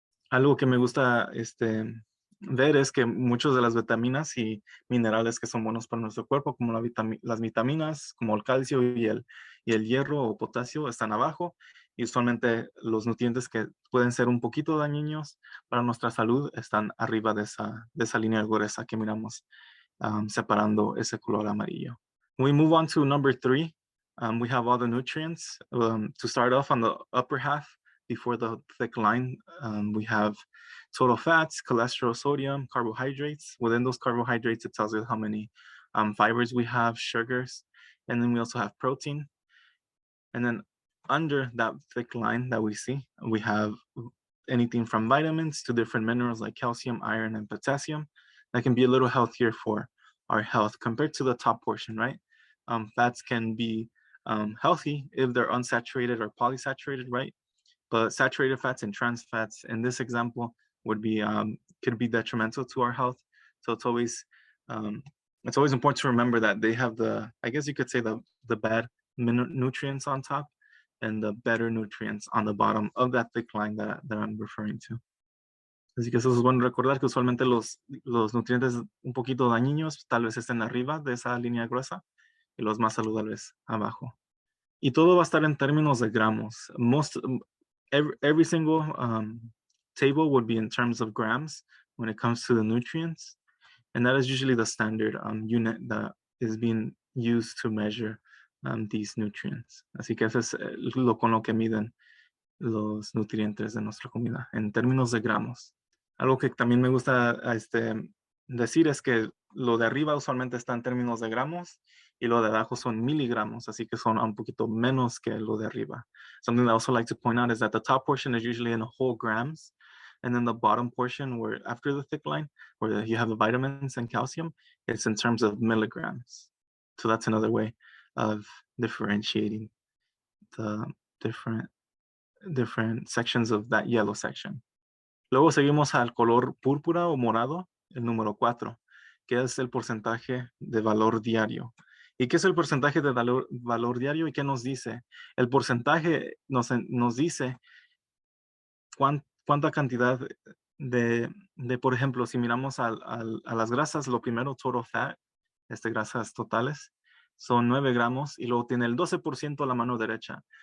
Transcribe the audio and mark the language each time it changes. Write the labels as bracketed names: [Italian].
[Spanish] Algo que me gusta ver es que muchas de las vitaminas y minerales que son buenos para nuestro cuerpo, como las vitaminas, como el calcio y el hierro o potasio, están abajo. Y usualmente los nutrientes que pueden ser un poquito dañinos para nuestra salud están arriba de esa línea gruesa que miramos, separando ese color amarillo. [English] We move on to number 3. We have all the nutrients. To start off on the upper half, before the thick line, we have total fats, cholesterol, sodium, carbohydrates. Within those carbohydrates, it tells you how many fibers we have, sugars, and then we also have protein. And then under that thick line that we see, we have anything from vitamins to different minerals like calcium, iron, and potassium that can be a little healthier for our health compared to the top portion, right? Fats can be healthy if they're unsaturated or polysaturated, right? But saturated fats and trans fats in this example would be could be detrimental to our health. So it's always important to remember that they have I guess you could say the bad nutrients on top and the better nutrients on the bottom of that thick line that I'm referring to. [Spanish] Así que eso es bueno recordar que usualmente los nutrientes un poquito dañinos tal vez estén arriba de esa línea gruesa y los más saludables abajo. Y todo va a estar en términos de gramos. [English] Every single table would be in terms of grams when it comes to the nutrients. And that is usually the standard unit that is being used to measure these nutrients. [Spanish] Así que eso es con lo que miden los nutrientes de nuestra comida, en términos de gramos. Algo que también me gusta decir es que lo de arriba usualmente está en términos de gramos y lo de abajo son miligramos, así que son un poquito menos que lo de arriba. [English] Something that I also like to point out is that the top portion is usually in whole grams, and then the bottom portion, where after the thick line, where you have the vitamins and calcium, it's in terms of milligrams. So that's another way of differentiating the different sections of that yellow section. [Spanish] Luego seguimos al color púrpura o morado, el número 4, que es el porcentaje de valor diario. ¿Y qué es el porcentaje de valor diario y qué nos dice? El porcentaje nos dice cuánta cantidad por ejemplo, si miramos a las grasas, lo primero, [English] total fat, [Spanish] grasas totales, son 9 gramos y luego tiene el 12% a la mano derecha.